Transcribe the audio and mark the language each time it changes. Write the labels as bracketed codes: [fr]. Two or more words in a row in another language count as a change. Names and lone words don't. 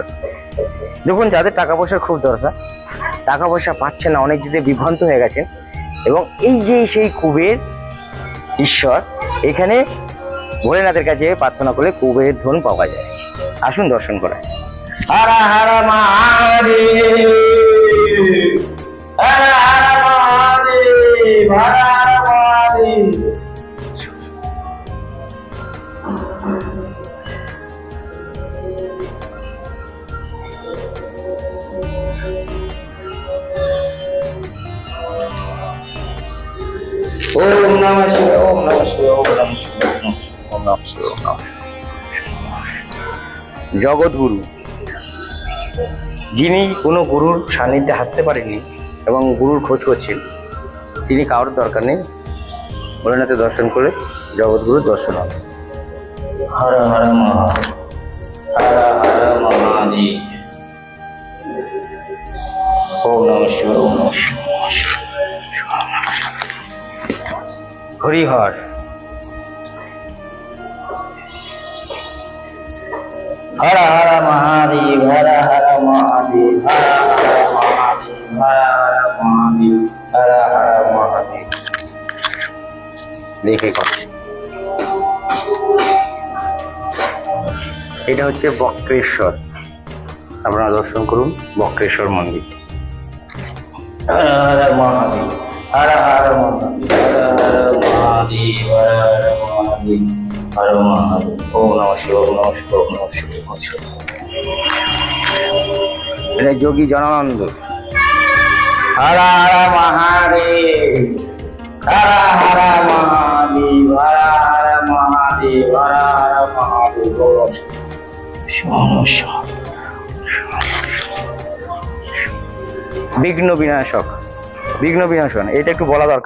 [bn] দেখুন, যাদের টাকা পয়সার খুব দরকার, টাকা পয়সা পাচ্ছে না, অনেক দিকে বিভ্রান্ত হয়ে গেছেন, এবং এই যে সেই কুবের ঈশ্বর, এখানে ভোলেনাথের কাছে প্রার্থনা করলে কুবের ধন পাওয়া যায়। আসুন দর্শন করা। [sa] হর হর মহাদেব, হর হর মহাদেব, হর হর মহাদেব। ওম নমঃ শিবায়, ওম নমঃ শিবায়, ওম নমঃ শিবায়, ওম নমঃ শিবায়, ওম নমঃ শিবায়। [bn] জগৎগুরু, যিনি কোনো গুরুর সান্নিধ্যে হাসতে পারেননি এবং গুরুর খোঁজ করছেন, তিনি কারোর দরকার নেই, ভোলেনাথের দর্শন করে জগৎগুরুর দর্শন হবে। [sa] হর হর মহাদেব, হর হর মহাদেব, ওম নমঃ শিবায়, ওম নমঃ শিবায়। হরিহর, হর হর মহাদেব, হর হর মহাদেব, হর হর মহাদেব, হর হর মহাদেব, হর হর মহাদেব। [bn] দেখে কথা, এটা হচ্ছে বক্রেশ্বর। আপনারা দর্শন করুন বক্রেশ্বর মন্দির। [sa] হর হর মহাদেব, হর হর মহাদেব, হর হর মহাদেব, হর হর মহাদেব, হর মহাদেব। ওম নমঃ শিবায়, ওম নমঃ শিবায়, ওম নমঃ শিবায়, ওম নমঃ শিবায়। [bn] এটা যোগী জনানন্দ। [sa] হর হর মহাদেব, হর হর মহাদেব, হর হর মহাদেব, হর হর মহাদেব। [bn] বিঘ্ন বিনাশক, বিঘ্ন বিনাশন, এটা একটু বলা দরকার।